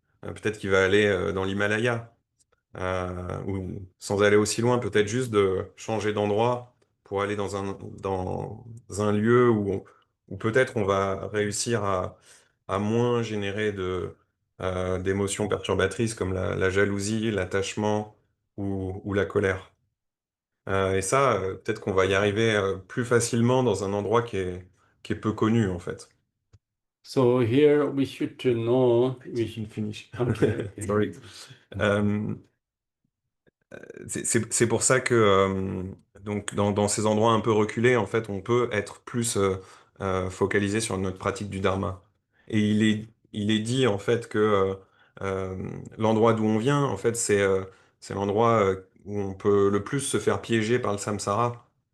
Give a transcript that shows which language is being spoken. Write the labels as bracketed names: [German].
[French] Peut-être qu'il va aller dans l'Himalaya, ou sans aller aussi loin, peut-être juste de changer d'endroit pour aller dans un lieu où peut-être on va réussir à moins générer d'émotions perturbatrices comme la jalousie, l'attachement ou la colère. Et ça, peut-être qu'on va y arriver plus facilement dans un endroit qui est peu connu, en fait. [English] So here we should to know. Finish. Okay. Sorry. [French] Euh, c'est pour ça que donc dans ces endroits un peu reculés, en fait, on peut être plus focalisé sur notre pratique du dharma. Et il est dit en fait que l'endroit d'où on vient, en fait, c'est l'endroit où on peut le plus se faire piéger par le samsara.